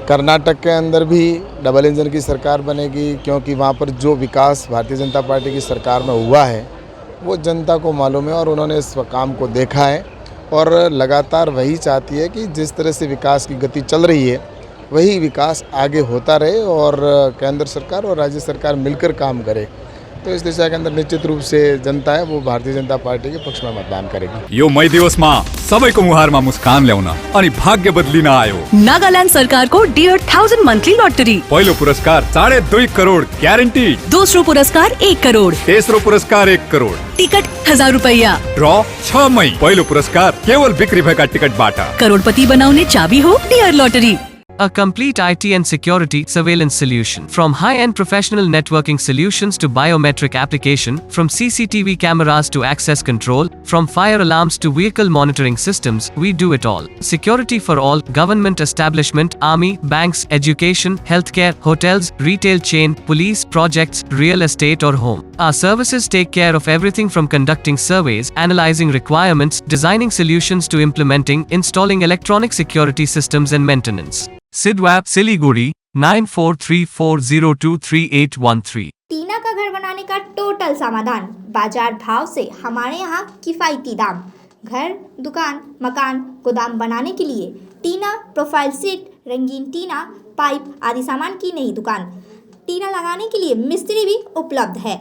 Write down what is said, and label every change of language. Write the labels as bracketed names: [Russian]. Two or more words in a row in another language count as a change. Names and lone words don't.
[Hindi] कर्नाटक के अंदर भी डबल इंजन की सरकार बनेगी, क्योंकि वहाँ पर जो विकास भारतीय जनता पार्टी की सरकार में हुआ है वो जनता को मालूम है और उन्होंने इस काम को देखा है और लगातार वही चाहती है कि जिस तरह से विकास की गति चल रही है वही विकास आगे होता रहे और केंद्र सरकार और राज्य सरकार मिलकर काम करे। तो इस दिशा के अंदर निश्चित रूप से जनता है वो भारतीय जनता पार्टी के पक्ष में मतदान करेगी। [Nepali] यो मई दिवस में सबैको मुहारमा मुस्कान ल्याउन अनि भाग्य बदलिन आयो। नागालैंड सरकार को डियर 1000 मंथली लॉटरी। पहिलो पुरस्कार 2.5 करोड़ ग्यारंटी। दूसरो पुरस्कार 1 करोड़। तेस्रो पुरस्कार 1 करोड़। टिकट 1000 रुपया। ड्रॉ 6 मई। पहिलो पुरस्कार केवल बिक्री भएका टिकटबाट। करोड़पति बनाउने चाबी हो डियर लॉटरी। [English] A complete IT and security surveillance solution. From high-end professional networking solutions to biometric application, from CCTV cameras to access control, from fire alarms to vehicle monitoring systems, we do it all. Security for all, government establishment, army, banks, education, healthcare, hotels, retail chain, police, projects, real estate or home. Our services take care of everything from conducting surveys, analyzing requirements, designing solutions to implementing, installing electronic security systems and maintenance. Sidwap Siliguri 9434023813। [Hindi] टीना का घर बनाने का टोटल समाधान, बाजार भाव से हमारे यहाँ किफायती दाम। घर, दुकान, मकान, गोदाम बनाने के लिए टीना, प्रोफाइल सीट, रंगीन टीना, पाइप आदि सामान की नई दुकान। टीना लगाने के लिए मिस्त्री भी उपलब्ध है।